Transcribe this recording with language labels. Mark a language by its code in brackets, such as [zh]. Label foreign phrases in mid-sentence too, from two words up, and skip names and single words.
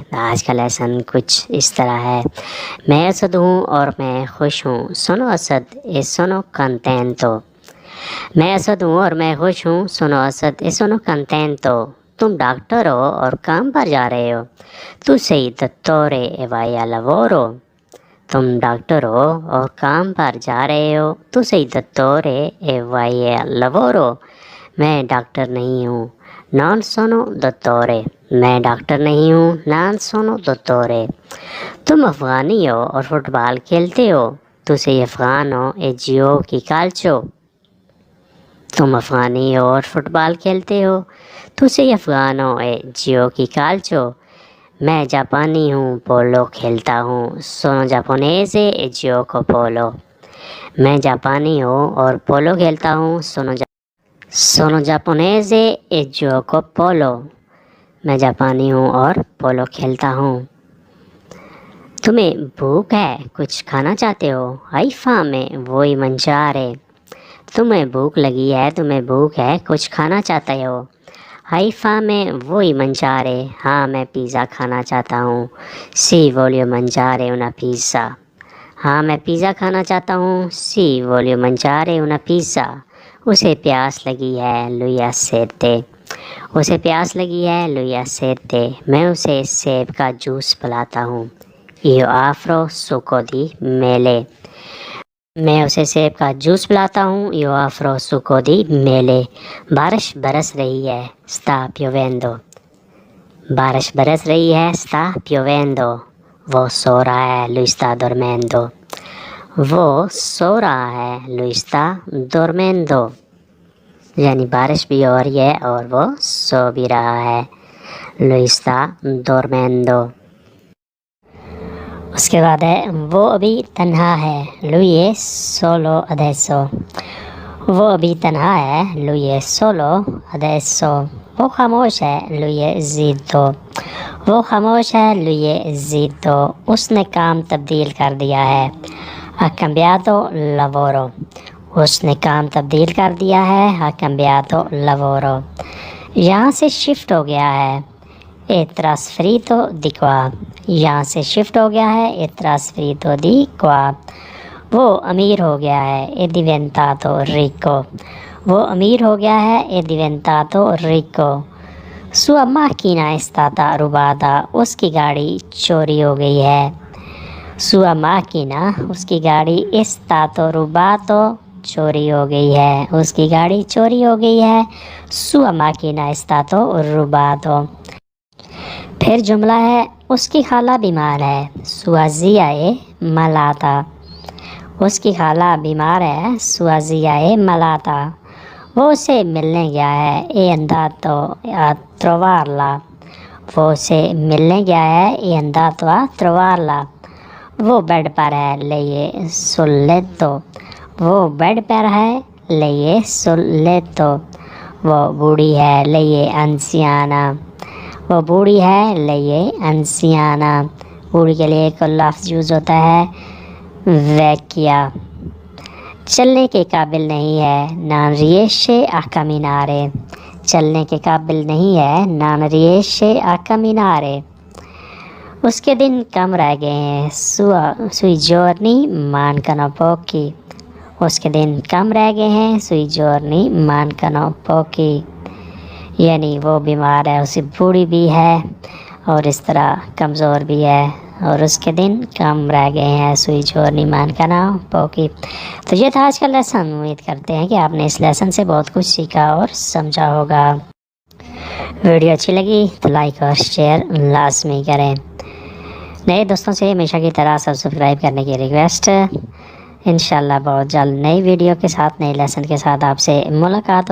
[ur] آج کا لیسن کچھ اس طرح ہے۔ میں اسد ہوں اور میں خوش ہوں، [it] sono Asad e sono contento. [ur] میں اسد ہوں اور میں خوش ہوں، [it] sono Asad e sono contento. [ur] تم ڈاکٹر ہو اور کام پر جا رہے ہو، تو [it] sei dottore e vai al lavoro۔ [ur] تم ڈاکٹر ہو اور کام پر جا رہے ہو، تو [it] sei dottore e vai al lavoro۔ [ur] میں ڈاکٹر نہیں ہوں، [it] non sono dottore۔ [ur] میں ڈاکٹر نہیں ہوں، [it] non sono dottore۔ [ur] تم افغانی ہو اور فٹ بال کھیلتے ہو، تو [it] sei afghano e giochi calcio۔ [ur] تم افغانی ہو اور فٹ بال کھیلتے ہو، تو [it] sei afghano e giochi calcio۔ [ur] میں جاپانی ہوں، پولو کھیلتا ہوں، [it] sono giapponese e gioco polo۔ [ur] میں جاپانی ہوں اور پولو کھیلتا ہوں، [it] sono giapponese e gioco polo۔ [ur] میں جاپانی ہوں اور پولو کھیلتا ہوں۔ تمہیں بھوک ہے، کچھ کھانا چاہتے ہو، [it] hai fame vuoi mangiare۔ [ur] تمہیں بھوک لگی ہے، تمہیں بھوک ہے، کچھ کھانا چاہتے ہو، [it] hai fame vuoi mangiare۔ [ur] ہاں میں پیزا کھانا چاہتا ہوں، [it] sì voglio mangiare una pizza۔ [ur] ہاں میں پیزا کھانا چاہتا ہوں، [it] sì voglio mangiare una pizza۔ [ur] اسے پیاس لگی ہے، [it] lui ha sete۔ [ur] اسے پیاس لگی ہے، [it] lui ha sete۔ [ur] میں اسے سیب کا جوس پلاتا ہوں، [it] io offro succo di mele۔ [ur] میں اسے سیب کا جوس پلاتا ہوں، [it] io offro succo di mele۔ [ur] بارش برس رہی ہے، [it] sta piovendo۔ [ur] بارش برس رہی ہے، [it] sta piovendo۔ [ur] وہ سو رہا ہے، [it] lui sta dormendo۔ [ur] وہ سو رہا ہے، [it] lui sta dormendo۔ [ur] یعنی بارش بھی ہو رہی ہے اور وہ سو بھی رہا ہے، [it] lui sta dormendo۔ [ur] اس کے بعد ہے وہ ابھی تنہا ہے، [it] lui è solo adesso۔ [ur] وہ ابھی تنہا ہے، [it] lui è solo adesso۔ [ur] وہ خاموش ہے، [it] lui è zitto۔ [ur] وہ خاموش ہے، [it] lui è zitto۔ [ur] اس نے کام تبدیل کر دیا ہے، [it] ha cambiato lavoro۔ [ur] اس نے کام تبدیل کر دیا ہے، [it] ha cambiato lavoro۔ [ur] یہاں سے شفٹ ہو گیا ہے، [it] è trasferito di qua۔ [ur] یہاں سے شفٹ ہو گیا ہے، [it] è trasferito di qua۔ [ur] وہ امیر ہو گیا ہے، [it] è diventato ricco۔ [ur] وہ امیر ہو گیا ہے، [it] è diventato ricco۔ sua macchina è stata rubata۔ [ur] اس کی گاڑی چوری ہو گئی ہے، [it] sua macchina [ur] اس کی گاڑی [it] è stato rubato [ur] چوری ہو گئی ہے، اس کی گاڑی چوری ہو گئی ہے، [it] sua macchina è stato rubato۔ [ur] پھر جملہ ہے اس کی خالہ بیمار ہے، [it] sua zia è malata۔ [ur] اس کی خالہ بیمار ہے، [it] sua zia è malata۔ [ur] وہ اسے ملنے گیا ہے، [it] è andato a trovarla۔ [ur] وہ اسے ملنے گیا ہے، [it] è andato a trovarla۔ [ur] وہ بیڈ پر ہے، [it] lei è sul letto۔ [ur] وہ بیڈ پر ہے، [it] lei è sul letto۔ [ur] وہ بوڑھی ہے، [it] lei è anziana۔ [ur] وہ بوڑھی ہے، [it] lei è anziana۔ [ur] بوڑھی کے لیے ایک لفظ یوز ہوتا ہے vecchia۔ چلنے کے قابل نہیں ہے، [it] non riesce a camminare۔ [ur] چلنے کے قابل نہیں ہے، [it] non riesce a camminare۔ [ur] اس کے دن کم رہ گئے ہیں، [it] sui giorni mancano pochi۔ [ur] اس کے دن کم رہ گئے ہیں، [it] sui giorni mancano pochi۔ [ur] یعنی وہ بیمار ہے، اسے بوڑھی بھی ہے اور اس طرح کمزور بھی ہے، اور اس کے دن کم رہ گئے ہیں، [it] sui giorni mancano pochi۔ [ur] تو یہ تھا آج کا لیسن۔ امید کرتے ہیں کہ آپ نے اس لیسن سے بہت کچھ سیکھا اور سمجھا ہوگا۔ ویڈیو اچھی لگی تو لائک اور شیئر لازمی کریں۔ نئے دوستوں سے ہمیشہ کی طرح سبسکرائب کرنے کی ریکویسٹ۔ انشاءاللہ بہت جلد نئی ویڈیو کے ساتھ، نئی لیسن کے ساتھ آپ سے ملاقات ہوگی۔